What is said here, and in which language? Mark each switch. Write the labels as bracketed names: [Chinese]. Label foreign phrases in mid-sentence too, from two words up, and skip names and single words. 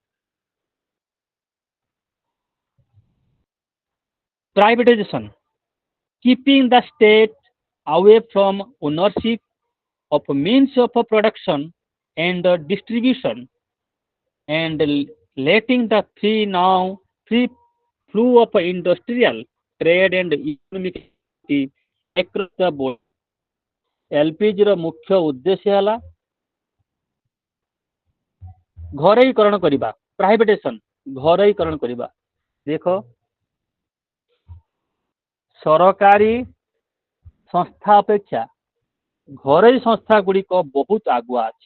[English] Privatization, keeping the state away from ownership of means of production and distribution and letting the free flow of industrial trade and economic across the board. [Odia] LPG ର ମୁଖ୍ୟ ଉଦ୍ଦେଶ୍ୟ ହେଲା ଘରୋଇକରଣ କରିବା। ପ୍ରାଇଭେଟାଇଜେସନ, ଘରୋଇକରଣ କରିବା। ଦେଖ ସରକାରୀ ସଂସ୍ଥା ଅପେକ୍ଷା ଘରୋଇ ସଂସ୍ଥା ଗୁଡ଼ିକ ବହୁତ ଆଗୁଆ ଅଛି।